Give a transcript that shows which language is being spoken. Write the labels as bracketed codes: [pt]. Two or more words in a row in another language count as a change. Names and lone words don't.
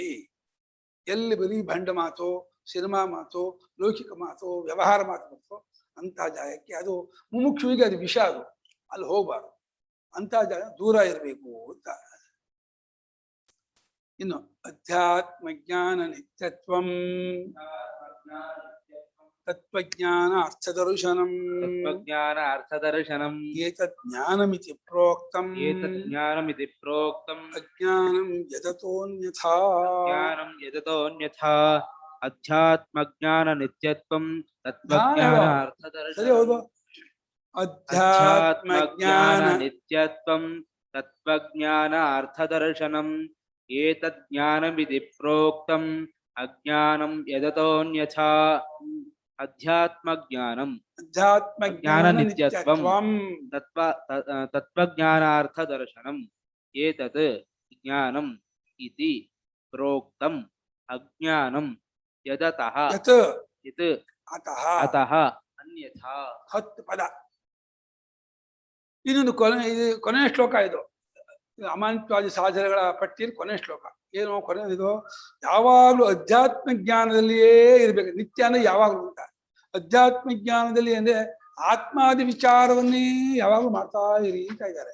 [kn] ಎಲ್ಲಿ ಬರೀ ಭಂಡ ಮಾತು, ಸಿನಿಮಾ ಮಾತು, ಲೌಕಿಕ ಮಾತು, ವ್ಯವಹಾರ ಮಾತು ಅಂತಹ ಜಾಗಕ್ಕೆ, ಅದು ಮುಮುಕ್ಷುವಿಗೆ ಅದು ವಿಷ, ಅದು ಅಲ್ಲಿ ಹೋಗಬಾರ್ದು. ಅಂತಹ ಜಾಗ ದೂರ ಇರಬೇಕು ಅಂತ. ಇನ್ನು [sa] ಅಧ್ಯಾತ್ಮ ಜ್ಞಾನ ನಿತ್ಯತ್ವಂ ತತ್ವಜ್ಞಾನ ಅರ್ಥದರ್ಶನಂ ಏತದ್ ಜ್ಞಾನಮಿತಿ ಪ್ರೋಕ್ತಂ ಅಜ್ಞಾನಂ ಯದತೋನ್ಯಥಾ ಅಧ್ಯಾತ್ಮ ಜ್ಞಾನ ನಿತ್ಯತ್ವಂ ತತ್ವಜ್ಞಾನ ಅರ್ಥದರ್ಶನಂ. [kn] ಸರಿ, ಹೌದು. [sa] ಅಧ್ಯಾತ್ಮ ಜ್ಞಾನ ನಿತ್ಯತ್ವಂ ತತ್ವಜ್ಞಾನ ಅರ್ಥದರ್ಶನಂ ಏತದ್ ಜ್ಞಾನಮಿತಿ ಪ್ರೋಕ್ತಂ ಅಜ್ಞಾನಂ ಯದತೋನ್ಯಥಾ. ಅಧ್ಯಾತ್ಮ ಜ್ಞಾನ ನಿತ್ಯತ್ವಂ ತತ್ವಜ್ಞಾನಾರ್ಥದರ್ಶನಂ ಏತತ್ ಜ್ಞಾನಂ ಇತಿ ಪ್ರೋಕ್ತಂ ಅಜ್ಞಾನಂ ಯದತಃ ಅತಃ ಅನ್ಯಥಾ. [kn] 10 ಪದ. ಇನ್ನೊಂದು ಕೊನೆಯ ಶ್ಲೋಕ ಇದು. ಅಮಾನಿತ್ವಾದಿ ಸಾಧನೆಗಳ ಪಟ್ಟಿಯಲ್ಲಿ ಕೊನೆಯ ಶ್ಲೋಕ. ಏನು ಕೊನೆಯದು? ಯಾವಾಗಲೂ ಅಧ್ಯಾತ್ಮ ಜ್ಞಾನದಲ್ಲಿಯೇ ಇರ್ಬೇಕು. ನಿತ್ಯ ಅಂದ್ರೆ ಯಾವಾಗಲೂ ಅಂತ. ಅಧ್ಯಾತ್ಮ ಜ್ಞಾನದಲ್ಲಿ ಅಂದ್ರೆ ಆತ್ಮಾದಿ ವಿಚಾರವನ್ನೇ ಯಾವಾಗಲೂ ಮಾಡ್ತಾ ಇರಿ ಅಂತ ಇದ್ದಾರೆ.